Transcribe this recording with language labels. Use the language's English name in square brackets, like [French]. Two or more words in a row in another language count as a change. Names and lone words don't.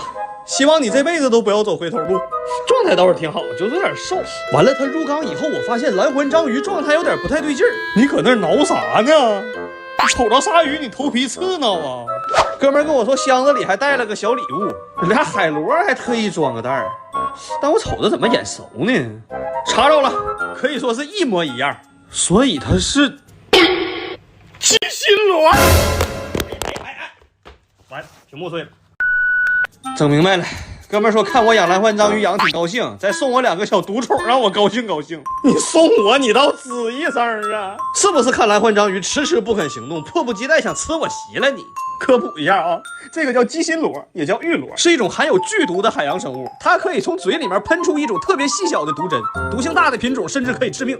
[Chinese] 希望你這輩子都不要走回頭路。狀態倒是挺好，就是有點瘦。完了，他入缸以後，我發現藍環章魚狀態有點不太對勁兒。你搁那兒撓啥呢？你瞅着鯊魚你頭皮刺撓啊？哥們跟我說箱子裡還帶了個小禮物，2海螺還特意裝個袋兒，但我瞅着怎麼眼熟呢？查着了，可以說是一模一樣，所以它是鸡心螺。完，屏幕碎了。整明白了，哥们说看我養藍環章魚養挺高興，再送我2個小獨寵，讓我高興高興。你送我，你倒吱一聲啊！是不是看藍環章魚遲遲不肯行動，迫不及待想吃我席了你？科普一下啊，這個叫雞心螺，也叫玉螺，是一種含有劇毒的海洋生物，它可以從嘴裡面噴出一種特別細小的毒針，毒性大的品種甚至可以致命。